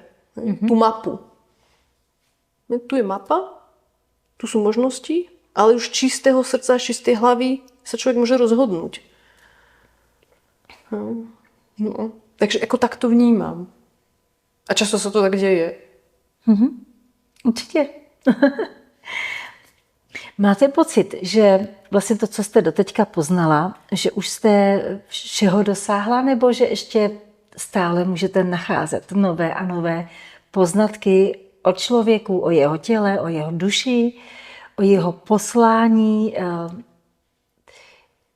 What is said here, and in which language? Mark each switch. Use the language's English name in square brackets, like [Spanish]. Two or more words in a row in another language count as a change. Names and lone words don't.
[Slovak] Tú mapu. Tu je mapa, tu sú možnosti, ale už čistého srdca, čistej hlavy sa človek môže rozhodnúť. No. Takže ako tak to vnímam. A často sa to tak deje. [Czech] Určitě. Máte pocit, že vlastně to, co jste doteďka poznala, že už jste všeho dosáhla, nebo že ještě stále můžete nacházet nové a nové poznatky o člověku, o jeho těle, o jeho duši, o jeho poslání?